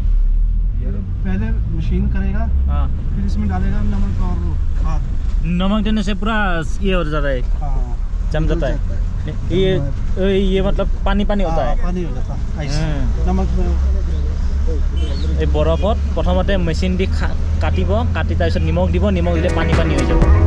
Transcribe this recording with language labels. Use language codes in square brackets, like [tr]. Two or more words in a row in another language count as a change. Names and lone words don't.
[hi] पहले मशीन करेगा हाँ फिर इसमें डालेगा नमक और खाद नमक देने से पूरा ये हो जाता है जम जाता है ये मतलब पानी होता है पानी हो जाता है नमक में [as] এই বৰফত প্ৰথমতে মেচিন দি কাটিব কাটি তাৰপিছত নিমখ দিব নিমখ দিলে পানী হৈ যাব